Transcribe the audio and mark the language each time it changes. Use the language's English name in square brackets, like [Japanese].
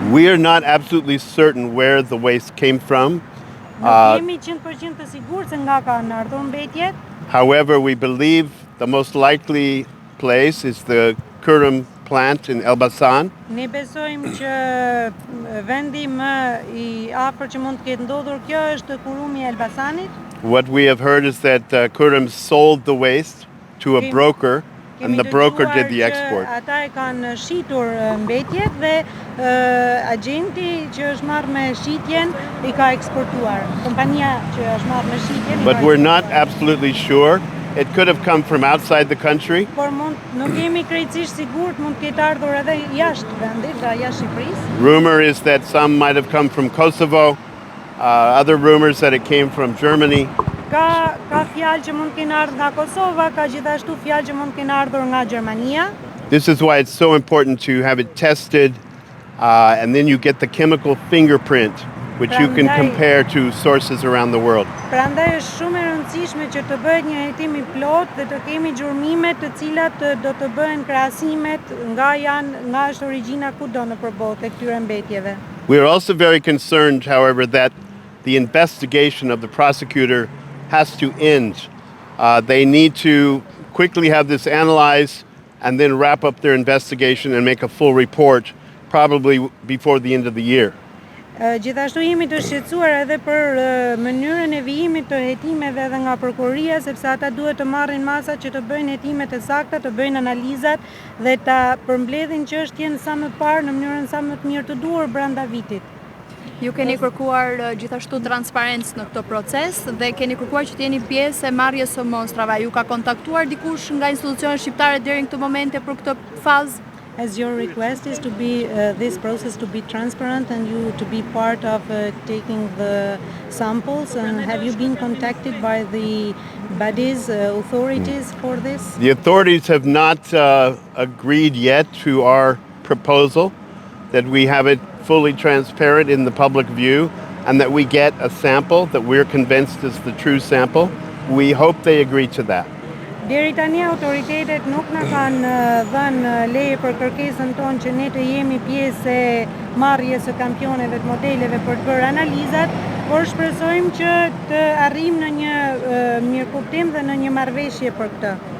[English] We are not absolutely certain where the waste came from. [Albanian] Nuk jemi 100% të sigurt se nga kanë ardhur mbetjet. [English] However, we believe the most likely place is the kreu plant in Elbasan. [Albanian] Ne besojmë që vendi më I afër që mund të ketë ndodhur kjo është kurumi I Elbasanit. [English] What we have heard is that kreu sold the waste to a broker, and the broker did the export. [Albanian] Ata e kanë shitur mbetjet dhe agenti që është marrë me shitjen I ka eksportuar. Kompania që është marrë me shitjen. [English] But we're not absolutely sure. It could have come from outside the country. [Albanian] Por nuk jemi krejtësisht sigurt, mund të ketë ardhur edhe jashtë vendit, pra jashtë Shqipërisë. [English] Rumor is that some might have come from Kosovo. Other rumors that it came from Germany. [Albanian] Ka fjalë që mund të kenë ardhur nga Kosova, ka gjithashtu fjalë që mund të kenë ardhur nga Gjermania. [English] This is why it's so important to have it tested, and then you get the chemical fingerprint, which you can compare to sources around the world. [Albanian] Prandaj është shumë e rëndësishme që të bëhet një hetim I plot dhe të kemi gjurmime të cilat do të bëhen krahasimet nga është origjina kudo nëpër botë e këtyre mbetjeve. [English] We are also very concerned, however, that the investigation of the prosecutor has to end. They need to quickly have this analyzed and then wrap up their investigation and make a full report, probably before the end of the year. [Albanian] Gjithashtu jemi të shqetësuar edhe për mënyrën e vijimit të hetimeve edhe nga Prokuroria, sepse ata duhet të marrin masa që të bëjnë hetimet e sakta, të bëjnë analizat dhe ta përmbledhin çështjen sa më parë në mënyrën sa më të mirë të duhur brenda vitit. Ju keni kërkuar gjithashtu transparencë në këtë proces dhe keni kërkuar që të jeni pjesë e marrjes së mostrave. Ju ka kontaktuar dikush nga institucionet shqiptare deri në këtë momente për këtë fazë? [English] As your request is to be this process to be transparent and you to be part of taking the samples, and have you been contacted by the bodies, authorities for this? The authorities have not agreed yet to our proposal, that we have it fully transparent in the public view and that we get a sample that we're convinced is the true sample. We hope they agree to that. [Albanian] Deri tani autoritetet nuk na kanë dhënë leje për kërkesën tonë që ne të jemi pjesë e marrjes së kampioneve të modeleve për të bërë analizat, Por shpresojmë që të arrijmë në një mirëkuptim dhe në një marrëveshje për këtë.